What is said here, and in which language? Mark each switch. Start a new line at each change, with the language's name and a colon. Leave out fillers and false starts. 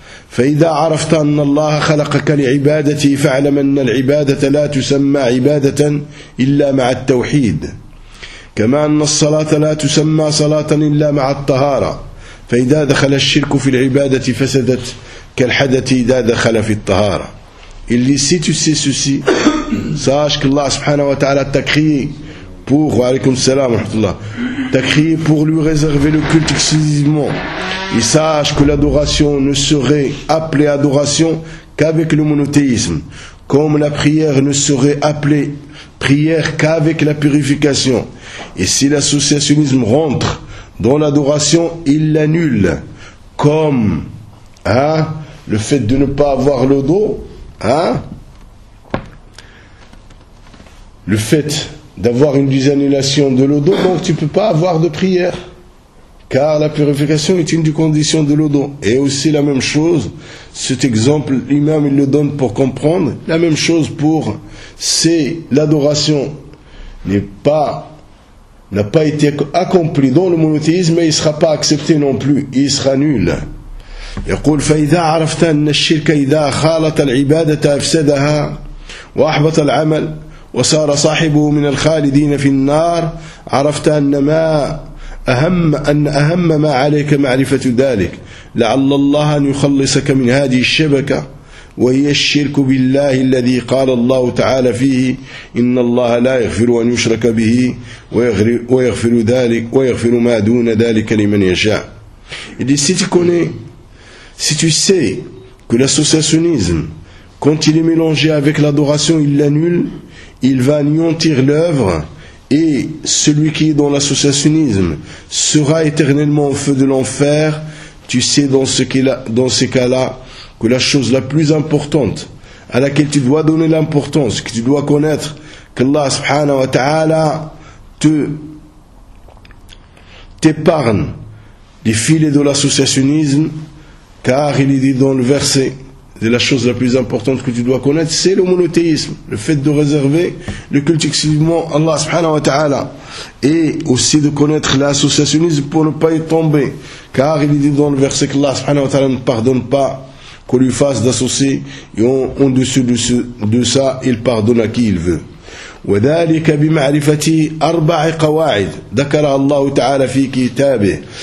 Arabic: فإذا عرفت أن الله خلقك لعبادته فاعلم أن العبادة لا تسمى عبادة إلا مع التوحيد كما أن الصلاة لا تسمى صلاة إلا مع الطهارة فإذا دخل الشرك في العبادة فسدت كالحدث إذا دخل في الطهارة.
French: Il dit, si tu sais ceci, sache qu'Allah subhanahu wa ta'ala t'a créé pour, wa alaykum salam wa rahmatullah, t'a créé pour lui réserver le culte exclusivement. Et sache que l'adoration ne serait appelée adoration qu'avec le monothéisme, comme la prière ne serait appelée prière qu'avec la purification. Et si l'associationnisme rentre dans l'adoration, il l'annule, comme hein, le fait de ne pas avoir le dos, hein, le fait d'avoir une désannulation de le dos, donc tu ne peux pas avoir de prière, car la purification est une des conditions de le dos. Et aussi la même chose, cet exemple, l'imam il le donne pour comprendre, la même chose pour c'est l'adoration n'est pas n'a pas été accompli dans le monothéisme, mais il ne sera pas accepté non plus, il sera nul.
Arabic: يقول فإذا عرفت أن الشرك إذا خالط العبادة أفسدها وأحبط العمل وصار صاحبه من الخالدين في النار عرفت أن ما أهم أن أهم ما عليك معرفة ذلك لعل الله أن يخلصك من هذه الشبكة وهي الشرك بالله الذي قال الله تعالى فيه إن الله لا يغفر أن يشرك به ويغفر ذلك ويغفر ما دون ذلك لمن يشاء.
French: Il dit, si tu connais, si tu sais que l'associationnisme, quand il est mélangé avec l'adoration, il l'annule, il va anéantir l'œuvre, et celui qui est dans l'associationnisme sera éternellement au feu de l'enfer, tu sais dans ce cas-là que la chose la plus importante à laquelle tu dois donner l'importance, que tu dois connaître, qu'Allah subhanahu wa ta'ala t'épargne des filets de l'associationnisme, car il est dit dans le verset, C'est la chose la plus importante que tu dois connaître, c'est le monothéisme, le fait de réserver le culte exclusivement à Allah subhanahu wa ta'ala, et aussi de connaître l'associationnisme pour ne pas y tomber, car il dit dans le verset que Allah subhanahu wa ta'ala ne pardonne pas qu'on lui fasse d'associer, et en dessous de ça, il pardonne à qui il veut.
Arabic: وذلك بمعرفة أربع قواعد ذكر الله تعالى في كتابه.